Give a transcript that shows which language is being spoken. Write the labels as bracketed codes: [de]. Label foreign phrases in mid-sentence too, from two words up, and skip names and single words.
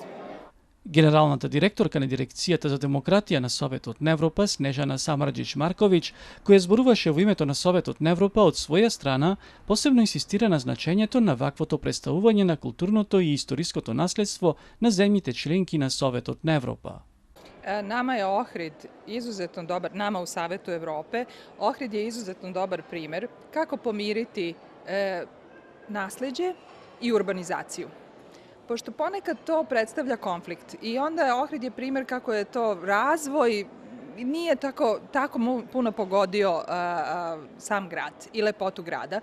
[mk] Генералната директорка на Дирекцијата за демократија на Советот на Европа, Снежана Самарџич-Марковиќ, која зборуваше во името на Советот на Европа, од своја страна посебно инсистира на значењето на ваквото представување на културното и историското наследство на земјите членки на Советот на Европа. [sr] Nama je Ohrid izuzetno dobar, nama u Savetu Evrope, Ohrid je izuzetno dobar primer kako pomiriti nasleđe i urbanizaciju. Pošto ponekad to predstavlja konflikt i onda Ohrid je primer kako je to razvoj nije tako puno pogodio sam grad i lepotu grada.